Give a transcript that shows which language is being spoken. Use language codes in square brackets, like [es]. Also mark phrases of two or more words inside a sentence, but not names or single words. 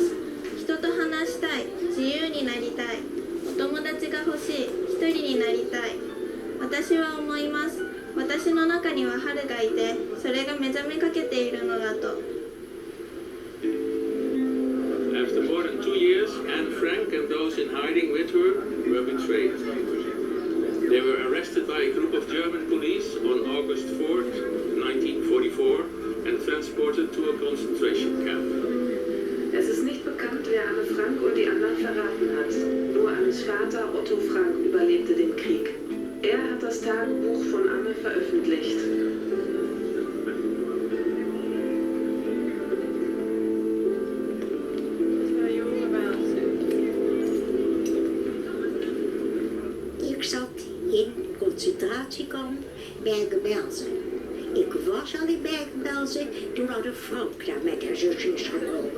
[ja] 人と話したい、自由になりたい、お友達が欲しい、一人になりたい。私は思います。私の中には春がいて、それが目覚めかけているのだと。 [en] After more than 2 years, A.Frank and those in hiding with her were betrayed. They were arrested by a group of German police on August 4th, 1944 and transported to a concentration camp. [de] Es ist nicht bekannt, wer A.Frank und die anderen verraten hat. Nur Annes Vater Otto Frank überlebte den Krieg. Er hat das Tagebuch von Anne veröffentlicht. [nl] Ik zat in concentratiekamp Bergen-Belsen. Ik was al in Bergen-Belsen toen A.Frank daar met haar zusje is gekomen.